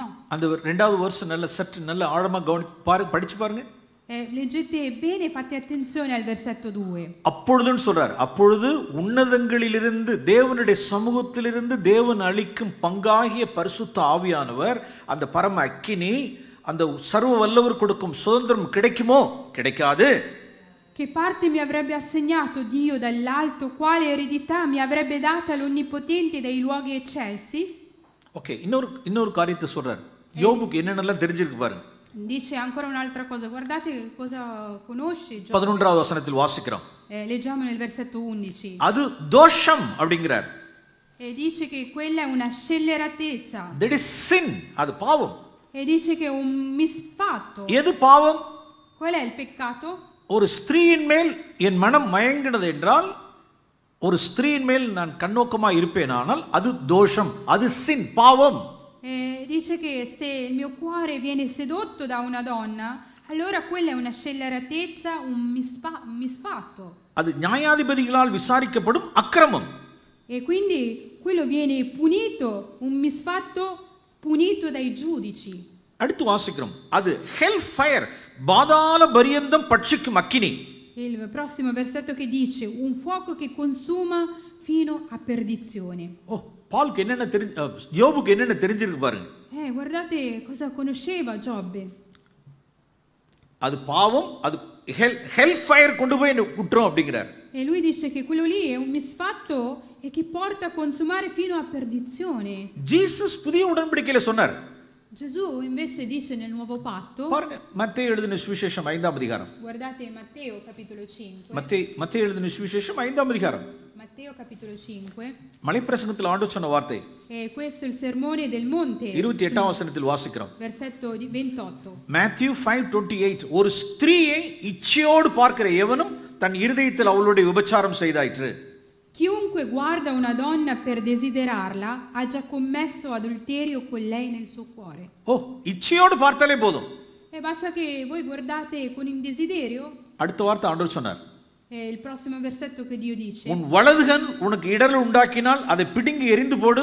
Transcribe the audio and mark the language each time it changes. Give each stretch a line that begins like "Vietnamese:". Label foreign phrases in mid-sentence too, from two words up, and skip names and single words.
Tamil: அந்த இரண்டாவது வருஷம் நல்ல ஆழமா படிச்சு பாருங்க.
Italian: Leggete bene, fate attenzione al versetto 2.
Tamil: அப்பொழுதுன்னு சொல்றார், அப்பொழுது உன்னதங்களிலிருந்து தேவனுடைய சமூகத்திலிருந்து தேவன் அளிக்கும் பங்காகிய பரிசுத்த ஆவியானவர், அந்த பரம அக்கினி, அந்த சர்வ வல்லவர் கொடுக்கும் சுதந்திரம் கிடைக்குமோ? கிடைக்காது.
Italian: Che parte mi avrebbe assegnato Dio dall'alto, quale eredità mi avrebbe data l'Onnipotente dai luoghi eccelsi?
Tamil: ஓகே, இன்னொரு காரியத்தை சொல்றார். யோபுக்கு என்னென்னலாம் தெரிஞ்சிருக்கு பாருங்க.
Italian: Dice ancora un'altra cosa, guardate cosa conosce Giobbe.
Tamil: 11வது வசனத்தில் வாசிக்கிறோம்.
Italian: Leggiamo nel versetto 11.
Tamil: அது தோஷம் அப்படிங்கிறார்.
Italian: E dice che quella è una scelleratezza.
English: That is sin,
Tamil: அது பாவம்.
Italian: E dice che è un misfatto.
Tamil: எது பாவம்?
Italian: Qual è il peccato?
Tamil: ஒரு ஸ்திரீயின் மேல் என் மனம் மயங்கினது என்றால், ஒரு ஸ்திரீயின் மேல் நான் கண்ணோக்கமா இருப்பேனானால் அது தோஷம், அது சின், பாவம்.
Italian: Dice che se il mio cuore viene sedotto da una donna, allora quella è una scelleratezza, un misfatto.
Tamil: அது நியாயாதிபதிகளால் விசாரிக்கப்படும் அக்கிரமம்.
Italian: E quindi quello viene punito, un misfatto punito dai giudici.
Tamil: அடுத்து வாசிக்கிறோம், அது
English: hell fire,
Tamil: பாதாள பரியந்தம் பட்சிக்கும் அக்கினி.
Italian: Il prossimo versetto che dice un fuoco che consuma fino a perdizione.
Tamil: பால்க்கு என்னென்ன யோபுக்கு என்னென்ன தெரிஞ்சிருக்கு பாருங்க.
Italian: Guardate cosa conosceva Giobbe.
Tamil: அது பாவம், அது
English: hell fire
Tamil: கொண்டு போய் விட்டுரும் அப்படிங்கிறார்.
Italian: E lui dice che quello lì è un misfatto e che porta a consumare fino a perdizione.
Tamil: ஜீசஸ் புதிய உடன்படிக்கையில சொன்னார்.
Italian: Gesù invece dice nel nuovo patto,
Tamil: பாருங்க மத்தேயு எழுதின சுவிசேஷம் 5ஆம் அதிகாரம்.
Italian: guardate Matteo capitolo 5.
Tamil: மத்தேயு எழுதின சுவிசேஷம் 5ஆம் அதிகாரம்.
Italian: Matteo capitolo 5.
Tamil: மலைப்பிரசங்கத்தில் ஆண்டவர் சொன்ன வார்த்தை.
Italian: E questo è il sermone del monte.
Tamil: 28ஆம் வசனத்தில் வாசிக்கிறோம்.
Italian: Versetto 28.
Tamil: Matthew 5:28 ஒரு ஸ்திரீயை இச்சையோடு பார்க்கிற எவனும் தன் இருதயத்தில் அவளுடைய விபச்சாரம் செய்தாயிற்று.
Italian: Chiunque guarda una donna per desiderarla ha già commesso adulterio con lei nel suo cuore.
Tamil: இச்சையோடு பார்த்தாலே போதும்.
Italian: E basta che voi guardate con il desiderio.
Tamil: அடுத்த வார்த்தை ஆண்டவர் சொன்னார்.
Italian: È il prossimo versetto che Dio dice.
Tamil: உன் வலதுகன் உனக்கு இடரல் உண்டாக்கினால் அதை பிடுங்கி எறிந்து போடு.